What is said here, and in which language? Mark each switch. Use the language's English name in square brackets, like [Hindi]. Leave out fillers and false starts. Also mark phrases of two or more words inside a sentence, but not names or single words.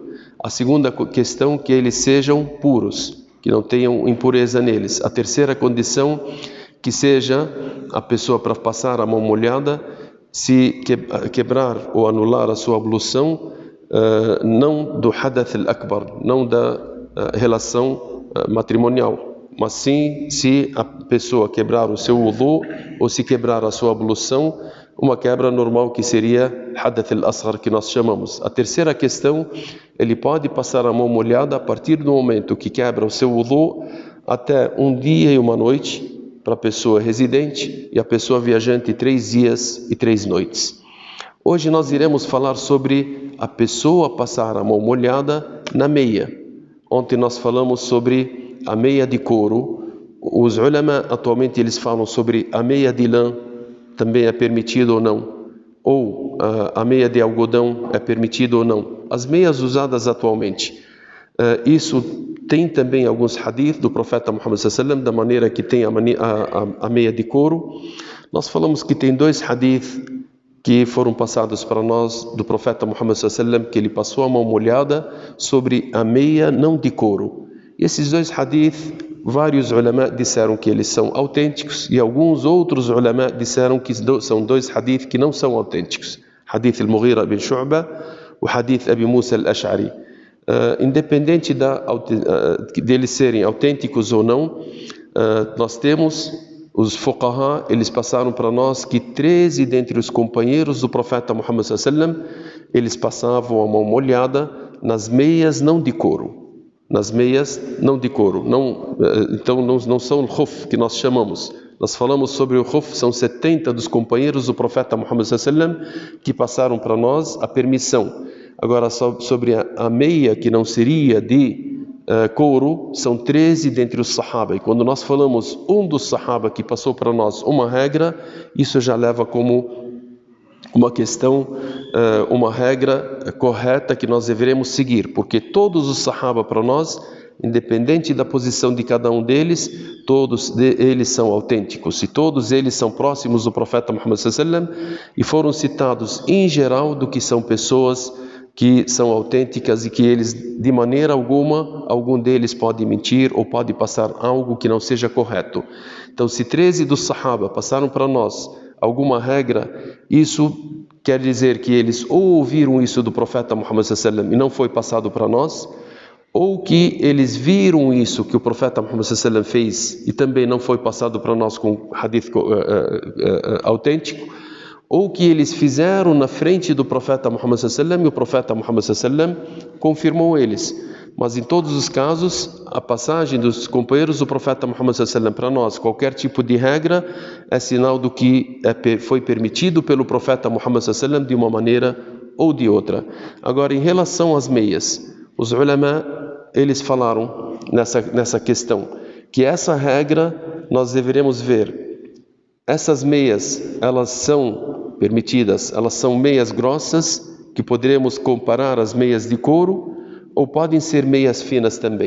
[Portuguese] A segunda questão, que eles sejam puros, que não tenham impureza neles. A terceira condição, que seja a pessoa, para passar a mão molhada, se quebrar ou anular a sua ablução, não do [Arabic] hadath al-akbar, [Portuguese] não da relação matrimonial, mas sim se a pessoa quebrar o seu wudu ou se quebrar a sua ablução, uma quebra normal, que seria [Arabic] hadath al-asghar, [Portuguese] que nós chamamos. A terceira questão, ele pode passar a mão molhada a partir do momento que quebra o seu wudu até um dia e uma noite para a pessoa residente, e a pessoa viajante 3 dias e 3 noites. Hoje nós iremos falar sobre a pessoa passar a mão molhada na meia. Ontem nós falamos sobre a meia de couro. Os ulama atualmente eles falam sobre a meia de lã, também é permitido ou não, ou a meia de algodão é permitido ou não. As meias usadas atualmente, isso tem também alguns hadith do profeta Muhammad [Arabic] sallallahu alaihi wasallam, [Portuguese] da maneira que tem a meia de couro. Nós falamos que tem 2 hadith que foram passados para nós do profeta Muhammad [Arabic] sallallahu alaihi wasallam, [Portuguese] que ele passou a mão molhada sobre a meia não de couro. E esses 2 hadith, vários ulama disseram que eles são autênticos, e alguns outros ulama disseram que são 2 hadith que não são autênticos. [Arabic] Hadith al-Mughira ibn Shu'bah, o hadith Abi Musa al-Ash'ari. [Portuguese] Independente deles serem autênticos ou não, nós temos os fuqaha, eles passaram para nós que 13 dentre os companheiros do profeta Muhammad [Arabic] sallallahu alaihi wasallam, [Portuguese] eles passavam a mão molhada nas meias não de couro. Nas meias não de couro. Então não são o khuf que nós chamamos. Nós falamos sobre o khuf, são 70 dos companheiros do profeta Muhammad [Arabic] sallallahu alaihi wasallam [Portuguese] que passaram para nós a permissão. Agora, sobre a meia que não seria de couro, são 13 dentre os sahaba. E quando nós falamos um dos sahaba que passou para nós uma regra, isso já leva como uma questão, uma regra correta que nós deveremos seguir, porque todos os sahaba para nós, independente da posição de cada um deles, todos eles são autênticos, e todos eles são próximos do profeta Muhammad [Arabic] sallallahu alaihi wasallam, [Portuguese] e foram citados em geral do que são pessoas que são autênticas, e que eles, de maneira alguma, algum deles pode mentir ou pode passar algo que não seja correto. Então, se 13 dos sahaba passaram para nós alguma regra, isso quer dizer que eles ou ouviram isso do profeta Muhammad [Arabic] sallallahu alaihi wasallam [Portuguese] e não foi passado para nós, ou que eles viram isso que o profeta Muhammad [Arabic] sallallahu alaihi wasallam [Portuguese] fez e também não foi passado para nós com hadith autêntico, ou que eles fizeram na frente do profeta Muhammad [Arabic] sallallahu alaihi wasallam [Portuguese] e o profeta Muhammad [Arabic] sallallahu alaihi wasallam [Portuguese] confirmou eles. Mas em todos os casos, a passagem dos companheiros do profeta Muhammad [Arabic] sallallahu alaihi wasallam [Portuguese] para nós, qualquer tipo de regra, é sinal do que foi permitido pelo profeta Muhammad [Arabic] sallallahu alaihi wasallam [Portuguese] de uma maneira ou de outra. Agora, em relação às meias, os ulama, eles falaram nessa questão, que essa regra nós deveremos ver. Essas meias, elas são permitidas, elas são meias grossas, que poderemos comparar às meias de couro, ou podem ser meias finas também.